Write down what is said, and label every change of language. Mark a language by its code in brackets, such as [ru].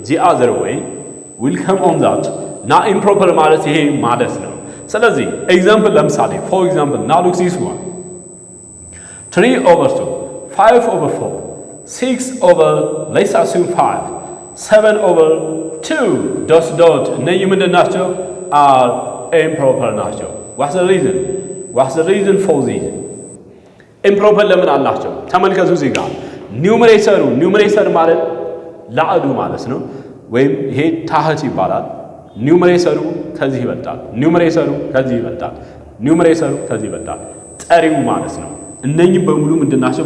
[en] other way will come on that [am] ና ኢምፕሮፐር ማለት ይሄ ማለት ነው። ስለዚህ ኤግዛምፕል ለምሳሌ [en] for example now look this one 3/2 5/4 6/, let's assume 5 7/2 dot [am] እነዚህ ምንድን ናቸው? [en] are improper [am] ናቸው። [en] what's the reason for this? [am] ኢምፕሮፐር ለምን አላቸው? ተመልከቱ እዚህ ጋር ኒውመሬተር ማለት ላዕዱ ማለት ነው፣ ወይም ይሄ ታህት ይባላል። ኒውመሬተሩ ከዚህ ይበልጣል፣ ኒውመሬተሩ ከዚህ ይበልጣል፣ ኒውመሬተሩ ከዚህ ይበልጣል። ጠሪው ማለት ነው። እነኚህ በሙሉ ምንድናቸው?